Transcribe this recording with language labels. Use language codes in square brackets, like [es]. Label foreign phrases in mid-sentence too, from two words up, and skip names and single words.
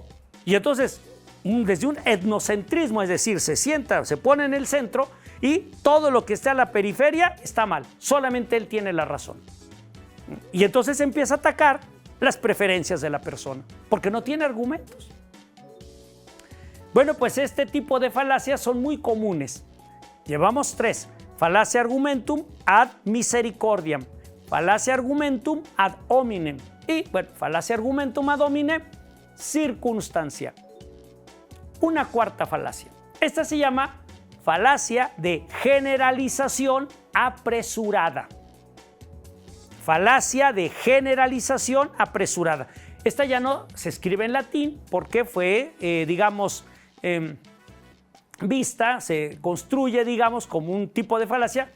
[es] Y entonces, desde un etnocentrismo, es decir, se pone en el centro y todo lo que esté a la periferia está mal. Solamente él tiene la razón. Y entonces empieza a atacar las preferencias de la persona, porque no tiene argumentos. Bueno, pues este tipo de falacias son muy comunes. Llevamos 3. Falacia [la] argumentum ad misericordiam, [es] falacia [la] argumentum ad hominem [es] y, bueno, falacia [la] argumentum ad hominem [es] circunstancia. Una cuarta falacia. Esta se llama falacia de generalización apresurada. Falacia de generalización apresurada. Esta ya no se escribe en latín porque fue, vista, se construye, como un tipo de falacia.